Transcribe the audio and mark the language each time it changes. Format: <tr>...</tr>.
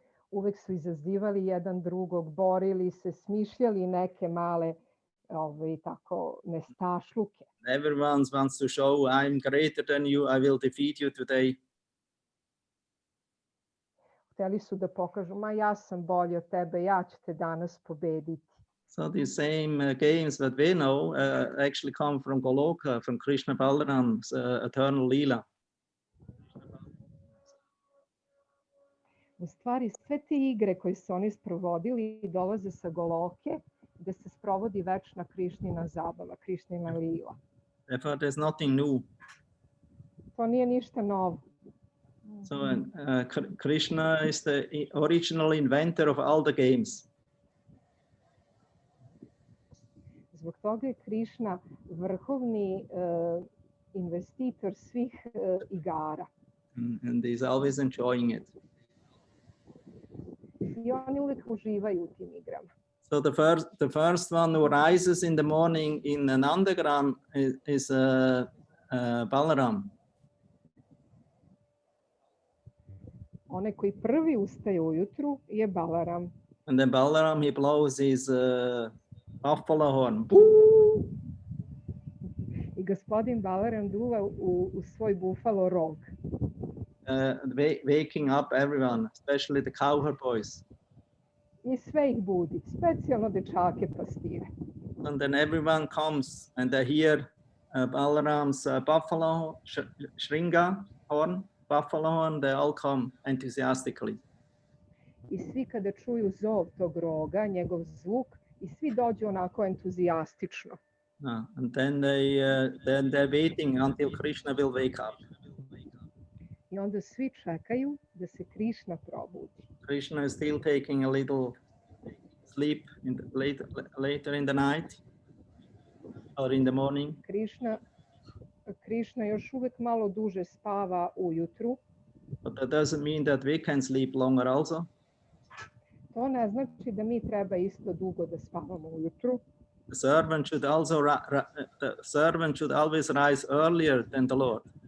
<sr>Uvek su izazivali jedan drugog, borili se, smišljali neke male tako nestašluke.</sr> <en>Everyone wants to show I'm greater than you, I will defeat you today.</en> <sr>Hteli su da pokažu, ma ja sam bolji od tebe, ja ću te danas pobediti.</sr> <en>So these same games that we know actually come from Goloka, from Krishna Balaram's eternal Leela.</en> <sr>U stvari, sve te igre koje su oni sprovodili dolaze sa Goloke, gde se sprovodi večna Krišnina zabava, Krišnina Lila.</sr> <en>Therefore, there's nothing new.</en> <sr>To nije ništa novo.</sr> <en>So Krishna is the original inventor of all the games.</en> <sr>Zbog toga je Krišna vrhovni investitor svih igara.</sr> <en>And he's always enjoying it.</en> <sr>I oni uvek uživaju u tim igrama.</sr> <en>So the first one who rises in the morning in Nandagram is Balaram.</en> <sr>Onaj koji prvi ustaje ujutru je Balaram.</sr> <en>And then Balaram, he blows his buffalo horn.</en> <sr>I gospodin Balaram duva u svoj bufalo rog.</sr> <en>Waking up everyone, especially the cowherd boys.</en> <sr>I sve ih budi, specijalno dečake pastire.</sr> <en>And then everyone comes and they hear Balaram's buffalo shringa horn, buffalo horn, they all come enthusiastically.</en> <sr>I svi kada čuju zov tog roga, njegov zvuk, i svi dođu onako entuzijastično.</sr> <en>And then they're waiting until Krishna will wake up.</en> <sr>I onda svi čekaju da se Krišna probudi.</sr> <en>Krishna is still taking a little sleep later in the night or in the morning.</en> <sr>Krišna još uvek malo duže spava ujutru.</sr> <en>But that doesn't mean that we can sleep longer also.</en> <sr>To ne znači da mi treba isto dugo da spavamo ujutru.</sr> <en>The servant should always rise earlier than the Lord.</en>